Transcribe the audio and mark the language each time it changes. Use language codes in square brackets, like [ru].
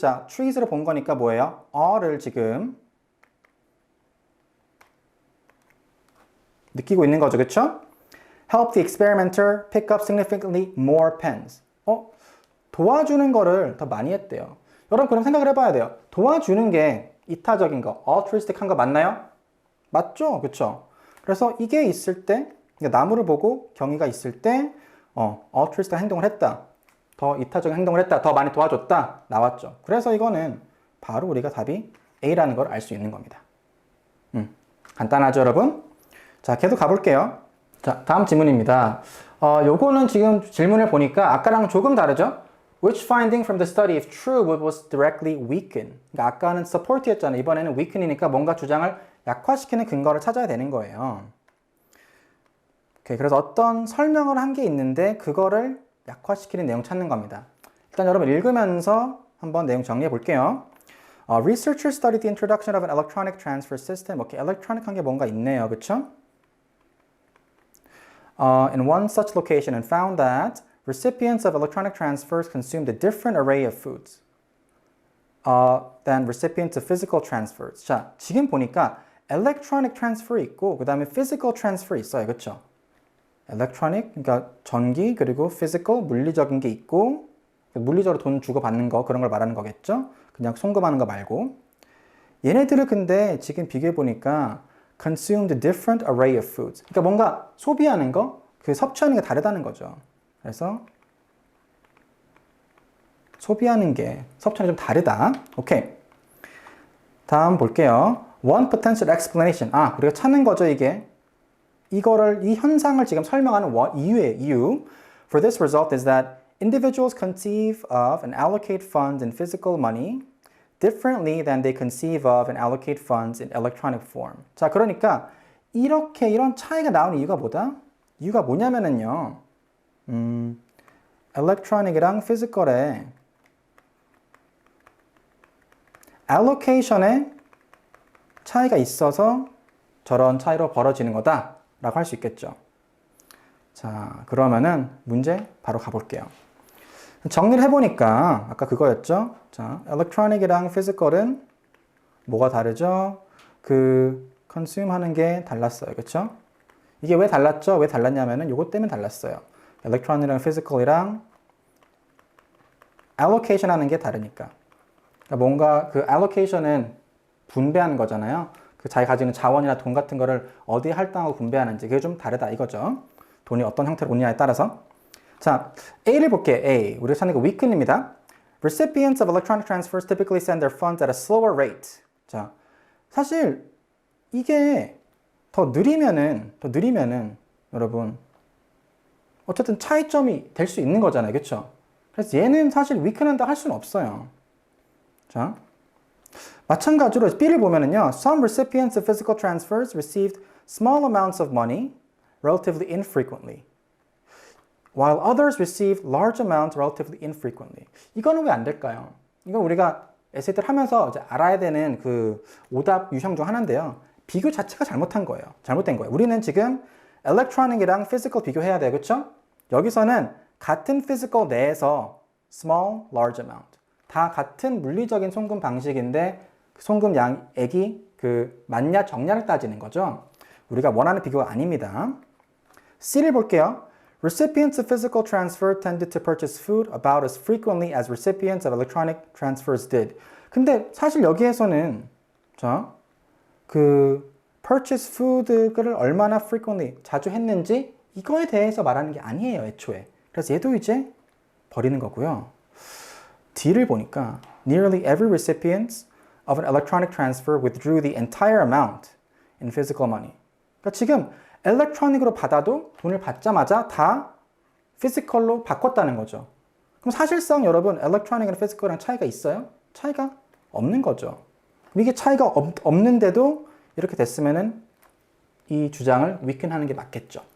[ko] 자, trees를 본 거니까 뭐예요? 어를 지금 느끼고 있는 거죠. 그쵸? [en] Help the experimenter pick up significantly more pens. [ko] 도와주는 거를 더 많이 했대요. 여러분 그럼 생각을 해봐야 돼요. 도와주는 게 이타적인 거, altruistic한 거 맞나요? 맞죠? 그쵸? 그래서 이게 있을 때, 그러니까 나무를 보고 경이가 있을 때 altruistic 행동을 했다. 더 이타적인 행동을 했다. 더 많이 도와줬다. 나왔죠. 그래서 이거는 바로 우리가 답이 A라는 걸 알 수 있는 겁니다. 간단하죠, 여러분? 자, 계속 가볼게요. 자, 다음 질문입니다. 요거는 지금 질문을 보니까 아까랑 조금 다르죠? [en] Which finding from the study, if true, was directly weaken? [ko] 그러니까 아까는 support였잖아요. 이번에는 weaken이니까 뭔가 주장을 약화시키는 근거를 찾아야 되는 거예요. 오케이, 그래서 어떤 설명을 한 게 있는데 그거를 약화시키는 내용 찾는 겁니다. 일단 여러분 읽으면서 한번 내용 정리해 볼게요. [en] Researchers studied the introduction of an electronic transfer system. [ko] 오케이, electronic 한 게 뭔가 있네요. 그쵸? [en] In one such location and found that recipients of electronic transfers consumed a different array of foods than recipients of physical transfers. [ko] 자, 지금 보니까 electronic transfer 있고 그 다음에 physical transfer 있어요. 그쵸? electronic, 그러니까 전기, 그리고 physical, 물리적인 게 있고 물리적으로 돈 주고 받는 거 그런 걸 말하는 거겠죠? 그냥 송금하는 거 말고 얘네들을 근데 지금 비교해 보니까 [en] consumed a different array of foods. [ko] 그러니까 뭔가 소비하는 거, 그 섭취하는 게 다르다는 거죠. 그래서 소비하는 게 섭취하는 게 좀 다르다. 오케이. 다음 볼게요. [en] One potential explanation. [ko] 우리가 찾는 거죠, 이게. 이 현상을 지금 설명하는 이유. [en] For this result is that individuals conceive of and allocate funds in physical money differently than they conceive of and allocate funds in electronic form. [ko] 자, 그러니까 이런 차이가 나오는 이유가 뭐다? 이유가 뭐냐면은요. electronic이랑 physical의 allocation에 차이가 있어서 저런 차이로 벌어지는 거다라고 할 수 있겠죠. 자, 그러면은 문제 바로 가볼게요. 정리를 해보니까 아까 그거였죠. 자, electronic이랑 physical은 뭐가 다르죠? 그 consume 하는 게 달랐어요. 그렇죠? 이게 왜 달랐죠? 왜 달랐냐면은 요것 때문에 달랐어요. electronic이랑 physical이랑 allocation 하는 게 다르니까. 그러니까 뭔가 그 allocation은 분배하는 거잖아요. 그 자기 가지는 자원이나 돈 같은 거를 어디에 할당하고 분배하는지 그게 좀 다르다 이거죠. 돈이 어떤 형태로 오느냐에 따라서. 자, A를 볼게요. A. 우리가 찾는 거 weaken입니다. [en] Recipients of electronic transfers typically send their funds at a slower rate. [ko] 자, 사실 이게 더 느리면은 여러분 어쨌든 차이점이 될 수 있는 거잖아요. 그렇죠? 그래서 얘는 사실 weaken한다 할 수는 없어요. 자, 마찬가지로 B를 보면은요. [en] Some recipients of physical transfers received small amounts of money relatively infrequently, while others received large amounts relatively infrequently. [ko] 이거는 왜 안 될까요? 이건 우리가 에세이들 하면서 이제 알아야 되는 그 오답 유형 중 하나인데요. 비교 자체가 잘못된 거예요. 우리는 지금 electronic이랑 physical 비교해야 돼요. 그렇죠? 여기서는 같은 physical 내에서 small, large amount. 다 같은 물리적인 송금 방식인데 그 송금 양액이 그 많냐 적냐를 따지는 거죠. 우리가 원하는 비교가 아닙니다. C를 볼게요. [en] Recipients of physical transfer tended to purchase food about as frequently as recipients of electronic transfers did. [ko] 근데 사실 여기에서는 자, 그 purchase food를 얼마나 frequently 자주 했는지 이거에 대해서 말하는 게 아니에요, 애초에. 그래서 얘도 이제 버리는 거고요. D를 보니까 [en] nearly every recipient of an electronic transfer withdrew the entire amount in physical money. [ko] 그러니까 지금 electronic으로 받아도 돈을 받자마자 다 physical로 바꿨다는 거죠. 그럼 사실상 여러분 electronic이랑 physical이랑 차이가 있어요? 차이가 없는 거죠. 그럼 이게 차이가 없는데도 이렇게 됐으면은 이 주장을 weaken하는 게 맞겠죠.